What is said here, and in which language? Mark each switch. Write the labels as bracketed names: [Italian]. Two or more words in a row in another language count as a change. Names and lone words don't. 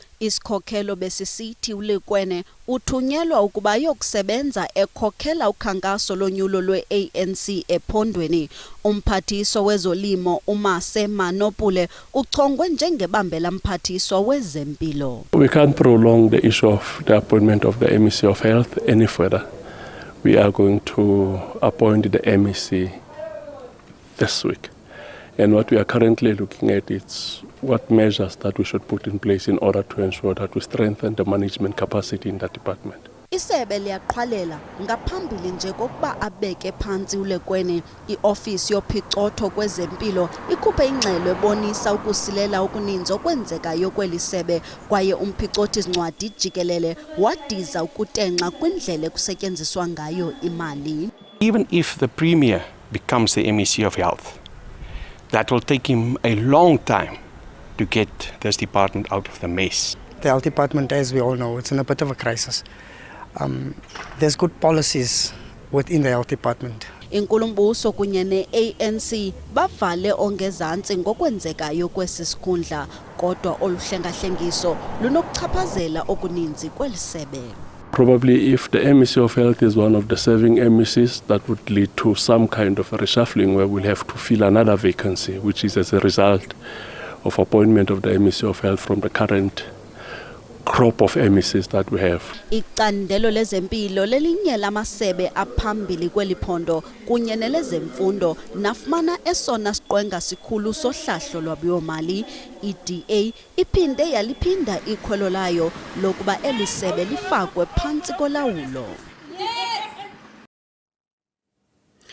[Xhosa] Isikhokelo besisithi uLikwene uthunyelwa ukuba yokusebenza ekhokhela ukhankaso lonyulo lwe-ANC ephondweni. Umphathiswa wezolimo uMase Manopule uchongwe njengebambela mphathiswa wezempilo. [English] We can't prolong the issue of the appointment of the MEC of Health any further. We are going to appoint the MEC this week. And what we are currently looking at is what measures that we should put in place in order to ensure that we strengthen the management capacity in that department. [Xhosa] Isebe liyaqhwalela ngaphambili nje kokuba abeke phantsi uLikwene. I-ofisi yophicotho kwezempilo ikhuphe ingxelo ebonisa ukusilela okuninzi okwenzekayo kweli sebe kwaye umphicothi zincwadi jikelele wadiza ukutenxa kwindlela ekusetyenziswa ngayo imali. [English] Even if the Premier becomes the MEC of Health, that will take him a long time to get this department out of the mess. The health department, as we all know, it's in a bit of a crisis. There's good policies within the health department. [Xhosa] Inkulumbuso kunye ne-ANC bavale ongezantsi ngokwenzekayo kwesi sikhundla, kodwa oluhlengahlengiso lunokuchaphazela okuninzi kweli sebe. [English] Probably if the MEC of Health is one of the serving MECs, that would lead to some kind of a reshuffling where we'll have to fill another vacancy, which is as a result of appointment of the MEC of Health from the current crop of MECs that we have. [Xhosa] Icandelo lezempilo lelinye lamasebe aphambili kweli phondo kunye nelezemfundo nafumana esona siqwenga sikhulu sohlahlo lwabiwo-mali. I-DA iphinde yaliphinda ikhwelo layo lokuba eli sebe lifakwe phantsi kolawulo.